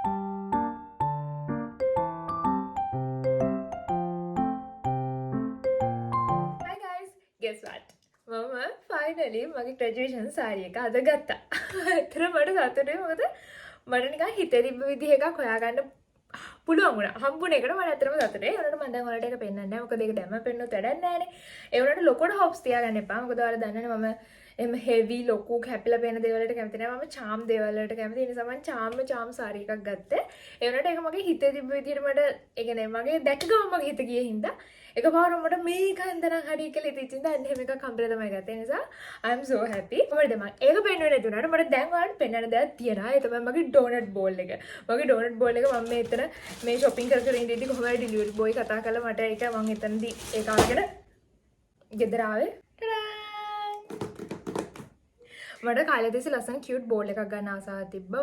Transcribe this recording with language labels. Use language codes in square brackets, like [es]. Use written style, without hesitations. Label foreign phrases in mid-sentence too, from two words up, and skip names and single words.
[en] Hi guys, guess what? [si] මම finally මගේ graduation සාරි එක අද ගත්තා. ඇත්තටම මට සතුටුයි මොකද මට නිකන් හිතේ තිබ්බ විදිහ එකක් හොයාගන්න පුළුවන් වුණා. හම්බුනේ එකට මම ඇත්තටම සතුටුයි. ඒ වුණාට මම දැන් ඔයාලට ඒක පෙන්නන්නේ නැහැ. මොකද ඒක දැම්ම පෙන්නොත් වැඩක් නැහැනේ. ඒ වුණාට ලොකුට හොප්ස් තියාගන්න එපා. මොකද ඔයාලා දන්නනේ මම එම් හෙවි ලොකු කැපිලා පේන දේවල් වලට කැමති නැහැ. මම චාම් දේවල් වලට කැමති. ඒ නිසා මම චාම් සාරි එකක් ගත්තේ. ඒ වුණාට ඒක මගේ හිතේ තිබ්බ විදිහට මට ඒ කියන්නේ මගේ දැක ගමන් මගේ හිත ගියේ හින්දා එකපාරම මට මේක හන්දනම් හරි කියලා හිතෙච්චින්ද අන්න එහෙම එකක් හම්බෙලා තමයි ගත්තේ. ඒ නිසා [en] I am so happy. [si] මොකද මම ඒක පෙන්නුවේ නැති වුණාට මට දැන් ඔයාලට පෙන්වන්න දෙයක් තියෙනවා. ඒ තමයි මගේ [en] donut bowl [si] එක. මගේ [en] donut bowl [si] එක මම මේ එතන මේ shopping කර ඉඳිද්දි කොහොමද [en] delivery boy [si] කතා කරලා මට ඒක මම එතනදී ඒක අරගෙන ගෙදර ආවේ. මට කාලේ තිස්සේ ලස්සන [en] cute bowl [si] එකක් ගන්න ආසාවක් තිබ්බා.